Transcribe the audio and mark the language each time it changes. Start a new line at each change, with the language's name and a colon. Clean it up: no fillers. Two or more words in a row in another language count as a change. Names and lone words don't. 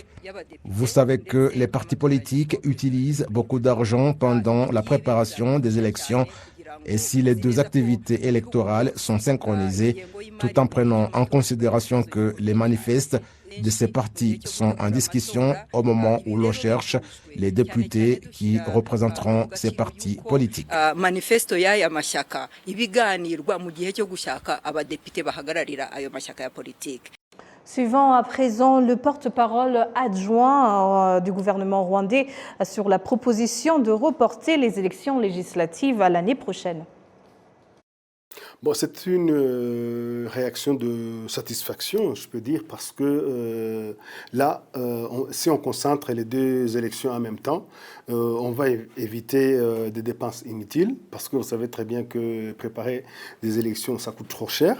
French: Vous savez que les partis politiques utilisent beaucoup d'argent pendant la préparation des élections, et si les deux activités électorales sont synchronisées, tout en prenant en considération que les manifestes de ces partis sont en discussion au moment où l'on cherche les députés qui représenteront ces partis politiques.
Kinyarwanda: Manifesto y'aya mashyaka ibiganirwa mu gihe cyo gushaka abadepite bahagararira ayo mashyaka ya politiki.
French: Suivant à présent le porte-parole adjoint du gouvernement rwandais sur la proposition de reporter les élections législatives à l'année prochaine. Bon, c'est une réaction de satisfaction, je peux dire, parce que là, si on concentre les deux élections en même temps, on va éviter des dépenses inutiles, parce que vous savez très bien que préparer des élections, ça coûte trop cher.